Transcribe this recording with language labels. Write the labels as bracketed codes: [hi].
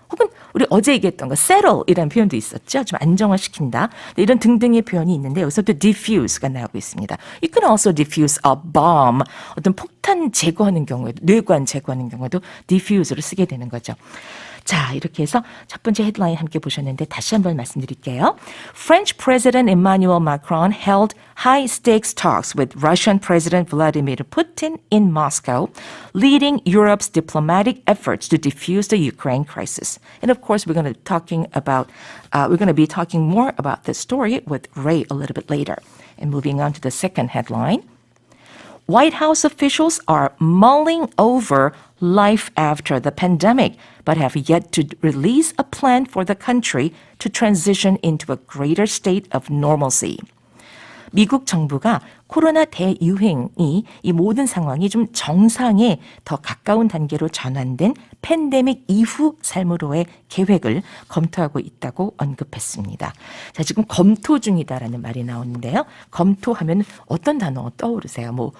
[ko] 혹은 우리 어제 얘기했던 거 settle 이라는 표현도 있었죠. 좀 안정화시킨다. 이런 등등의 표현이 있는데 여기서도 diffuse가 나오고 있습니다. [en] You can also diffuse a bomb. [ko] 어떤 폭탄 제거하는 경우에도 뇌관 제거하는 경우에도 diffuse를 쓰게 되는 거죠. 자, 이렇게 해서 첫 번째 헤드라인 함께 보셨는데 다시 한번 말씀드릴게요. [en] French President Emmanuel Macron held high-stakes talks with Russian President Vladimir Putin in Moscow, leading Europe's diplomatic efforts to defuse the Ukraine crisis. And of course, we're going to be talking more about this story with Ray a little bit later. And moving on to the second headline. White House officials are mulling over life after the pandemic, but have yet to release a plan for the country to transition into a greater state of normalcy. [ko] 미국 정부가 코로나 대유행이 이 모든 상황이 좀 정상에 더 가까운 단계로 전환된 팬데믹 이후 삶으로의 계획을 검토하고 있다고 언급했습니다. 자, 지금 검토 중이다라는 말이 나오는데요. 검토하면 어떤 단어 떠오르세요?